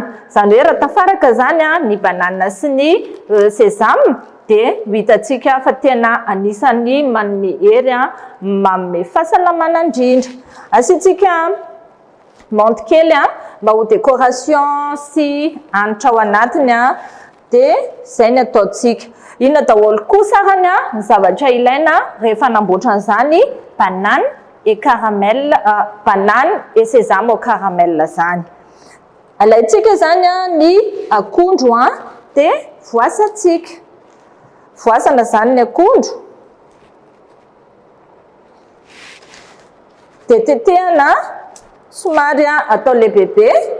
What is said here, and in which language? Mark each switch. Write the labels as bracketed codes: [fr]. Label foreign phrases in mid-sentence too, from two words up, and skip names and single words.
[mg] Izany hoe raha tafaraka zany ny banane sy ny sésame dia hitantsika fa tena anisany manome hery, manome fahasalamana indrindra. Asiantsika menthe kely mba ho décoration sy hanitra ao anatiny dia izay ny ataontsika. Inona daholo koa sarany ny zavatra ilaina rehefa hanamboatra an'izany [fr] banane et caramel, banane et sésame au caramel [mg] zany. Alaintsika zany ny akondro dia voasantsika. Voasana zany ny akondro dia tetehana somary atao lehibehibe.